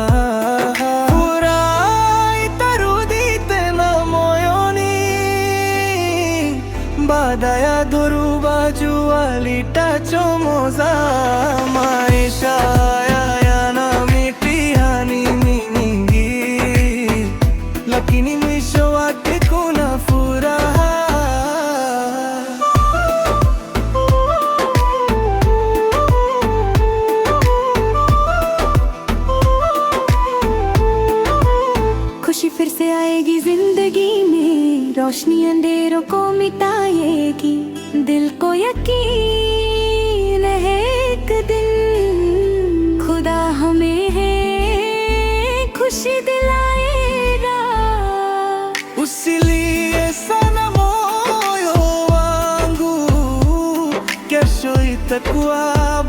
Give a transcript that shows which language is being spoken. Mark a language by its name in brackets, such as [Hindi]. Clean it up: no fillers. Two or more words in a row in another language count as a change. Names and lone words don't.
[Swahili] Furaha itarudi tena moyoni, baada ya dhoruba jua litachomoza. Maisha haya yana mitihani mingi, lakini mwisho wake kuna furaha. [Hindi] खुशी फिर से आएगी जिंदगी में, रोशनी अंधेरों को मिटाएगी, दिल को यकीन है एक दिन खुदा हमें है खुशी दिलाएगा. [Swahili] Usilie sana moyo wangu, kesho itakuwa